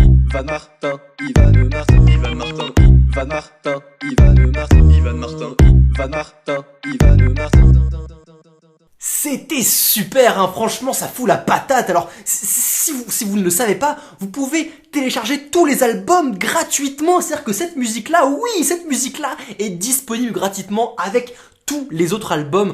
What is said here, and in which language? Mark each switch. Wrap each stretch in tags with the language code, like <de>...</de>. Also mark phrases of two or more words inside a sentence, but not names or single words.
<fr>Ivan Martin, Ivan Martin, Ivan Martin, Ivan Martin, Ivan Martin, Ivan Martin, Ivan Martin, Ivan Martin. C'était super, hein, franchement, ça fout la patate. Alors, si vous ne le savez pas, vous pouvez télécharger tous les albums gratuitement. C'est-à-dire que cette musique-là, oui, cette musique-là est disponible gratuitement avec tous les autres albums.</fr>